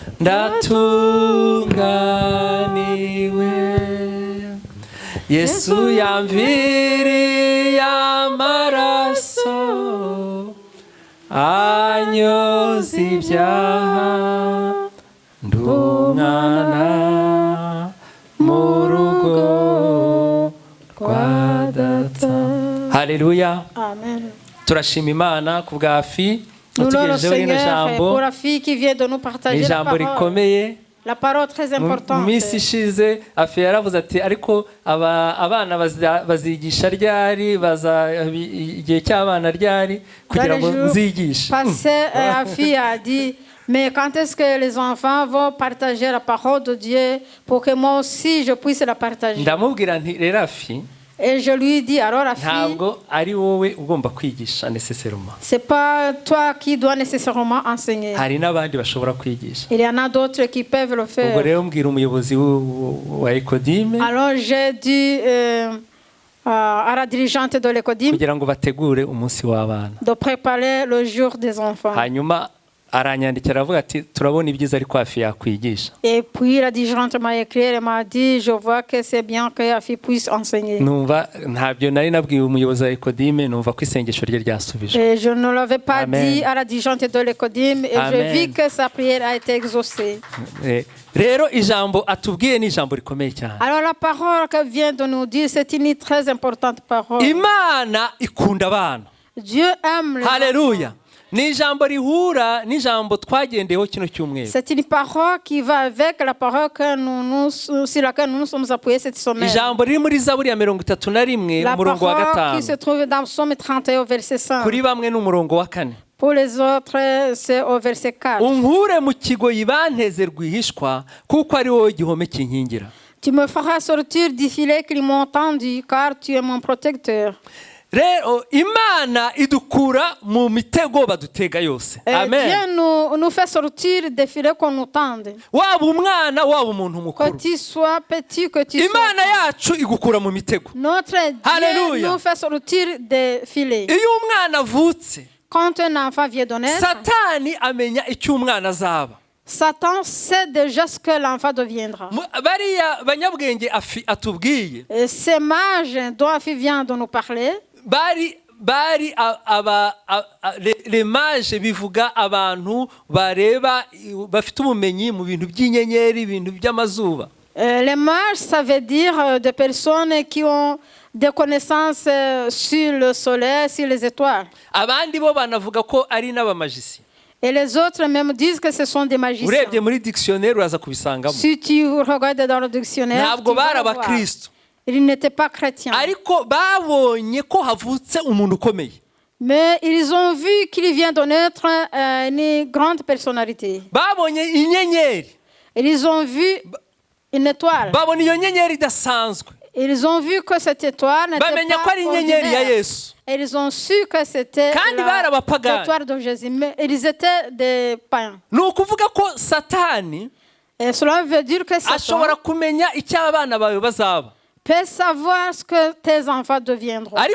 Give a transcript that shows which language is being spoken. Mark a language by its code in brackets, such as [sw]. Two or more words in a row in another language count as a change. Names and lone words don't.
[rw] ndatunganiwe Yesu yamviriye amaraso anyoza ibyaha ndumwana mu rugo rwa data. Haleluya. Amen. Turashima Imana ku bwa Afi utugejejeho rino jambo. Ijambo rikomeye. [fr] La parole très importante. [rw] Mu minsi ishize Afi yaravuze ati ariko abana bazigisha ryari igihe cy'abana ryari kugira ngo nzigishe. [fr] Afi a dit mais quand est-ce que les enfants vont partager la parole de Dieu pour que moi aussi je puisse la partager? [rw] Ndamubwira nti rero Afi. [fr] Et je lui dis alors Afi. [rw] Ntabwo ari wowe ugomba kwigisha nécessairement. [fr] C'est pas toi qui dois nécessairement enseigner. [rw] Hari n'abandi bashobora kwigisha. [fr] Il y en a d'autres qui peuvent le faire. [rw] Ubwo rero mbwira umuyobozi wa Ecodime. [fr] Alors j'ai dit à la dirigeante de l'Ecodime [rw] kugira ngo bategure umunsi w'abana. [fr] De préparer le jour des enfants. [rw] Hanyuma aranyandikira avuga ati turabona ibyiza ariko Afi yakwigisha. [fr] Et puis la dirigeante m'a écrit et m'a dit je vois que c'est bien que Afi puisse enseigner. [rw] Numva ntabyo nari nabwiye umuyobozi wa Ecodime numva ko isengesho rye ryasubijwe. [fr] Et je ne l'avais pas dit à la dirigeante de l'Ecodime et je vis que sa prière a été exaucée. [rw] Rero ijambo atubwiye ni ijambo rikomeye cyane. [fr] Alors la parole que vient de nous dire c'est une très importante parole. [rw] Imana ikunda abana. [fr] Dieu aime les [rw] Haleluya. Ni ijambo rihura n'ijambo twagendeyeho kino cyumweru. [fr] C'est une parole qui va avec la parole que sur laquelle nous nous sommes appuyés cette semaine. [rw] Ijambo riri muri Zaburi ya 31 umurongo wa 5. [fr] La parole qui se trouve dans Psaume 31 verset 5. [rw] Kuri bamwe n'umurongo wa 4. [fr] Pour les autres c'est au verset 4. [rw] Unkure mu kigoyi banteze rwihishwa kuko ari wowe gihome kinkingira. [fr] Tu me feras sortir du filet qu'ils m'ont tendu car tu es mon protecteur. [rw] rero imana idukura mu mitego badutega yose. Amen. [fr] Dieu nous fait sortir des filets qu'on nous tende. [rw] Waba umwana waba umuntu mukuru. [fr] Que tu sois petit, que tu sois. [rw] Imana yacu igukura mu mitego. [fr] Notre Dieu nous fait sortir des filets. [rw] Iyo umwana avutse, [fr] quand un enfant vient de naître, [rw] Satani amenya icyo umwana azaba. [fr] Satan sait déjà ce que l'enfant deviendra. [rw] Bariya banyabwenge atubwiye. [fr] Ces mages dont Afi vient de nous parler. [rw] Bari [fr] les mages [rw] bivuga abantu bareba bafite ubumenyi mu bintu by'inyenyeri, ibintu by'amazuba. [fr] Les mages, ça veut dire des personnes qui ont des connaissances sur le soleil, sur les étoiles. [rw] Abandi bo banavuga ko ari n'abamagiciens. [fr] Et les autres même disent que ce sont des magiciens. [rw] Urebye muri dictionnaire uraza kubisangamo. [fr] Si tu regardes dans le dictionnaire, [rw] ntabwo bari abakristo. [fr] Ils n'étaient pas chrétiens. [rw] Ariko babonye ko havutse umuntu ukomeye. [fr] Mais ils ont vu qu'il vient de naître une grande personnalité. [rw] Babonye inyenyeri. [fr] Ils ont vu une étoile. [rw] Babonye iyo nyenyeri idasanzwe. [fr] Ils ont vu que cette étoile n'était pas ordinaire. Et ils ont su que c'était l'étoile de Jésus. Mais ils étaient des païens. Et cela veut dire que Satan peut savoir ce que tes enfants deviendront.